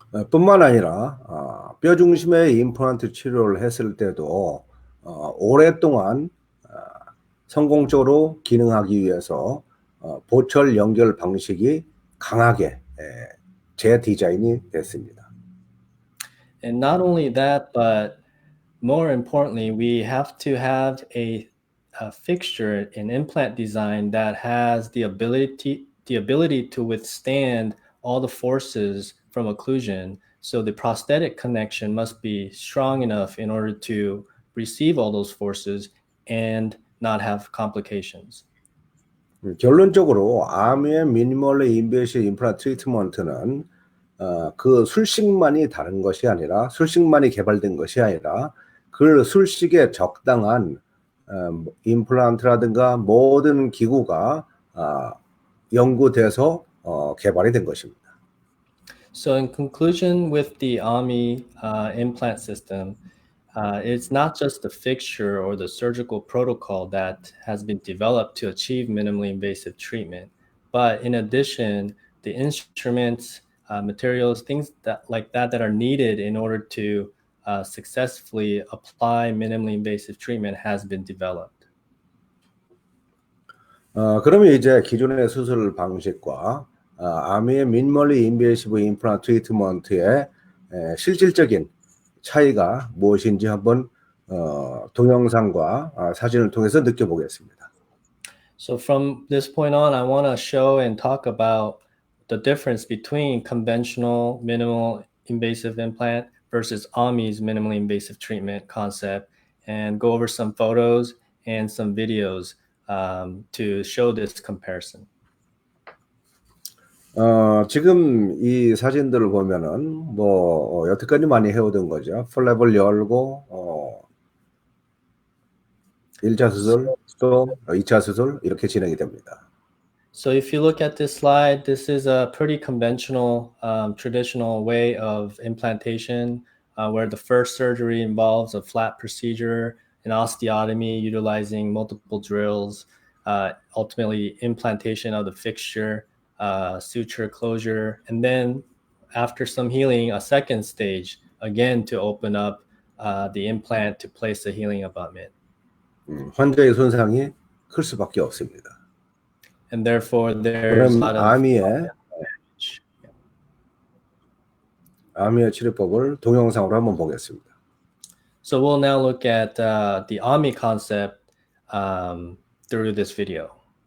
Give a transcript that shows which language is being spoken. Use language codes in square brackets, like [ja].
[ko] 뿐만 아니라 뼈 중심의 임플란트 치료를 했을 때도 오랫동안 성공적으로 기능하기 위해서 보철 연결 방식이 강하게 재디자인이 됐습니다. [en] And not only that, but more importantly, we have to have a fixture, an implant design that has the ability to withstand all the forces from occlusion. So the prosthetic connection must be strong enough in order to receive all those forces and not have complications. [ko] 결론적으로 아미의 미니멀리 인베이시브 임플란트 트리트먼트는 그 술식만이 다른 것이 아니라 술식만이 개발된 것이 아니라 그 술식에 적당한 임플란트라든가 모든 기구가 연구돼서 개발이 된 것입니다. [en] So in conclusion, with the AMII implant system, it's not just the fixture or the surgical protocol that has been developed to achieve minimally invasive treatment, but in addition, the instruments, materials, things that are needed in order to successfully apply minimally invasive treatment has been developed. [ko] 그러면 이제 기존의 수술 방식과 아미의 미니멀리 인베이시브 임플란트 트리트먼트의 실질적인 차이가 무엇인지 한번 동영상과 사진을 통해서 느껴보겠습니다. [en] So from this point on, I want to show and talk about the difference between conventional minimal invasive implant versus AMII's minimally invasive treatment concept, and go over some photos and some videos to show this comparison. [ko] 지금 이 사진들을 보면은 뭐 여태까지 많이 해오던 거죠. 플랩을 열고 1차 수술 또 2차 수술 이렇게 진행이 됩니다. [en] So if you look at this slide, this is a pretty conventional, traditional way of implantation, where the first surgery involves a flat procedure, an osteotomy utilizing multiple drills, ultimately implantation of the fixture, suture closure, and then after some healing, a second stage, again to open up the implant to place the healing abutment. [ko] 환자의 손상이 클 수밖에 없습니다. [en] And therefore, there's a lot of [ko] 아미의 치료법을 동영상으로 한번 보겠습니다. [en] So we'll now look at the AMII concept through this video.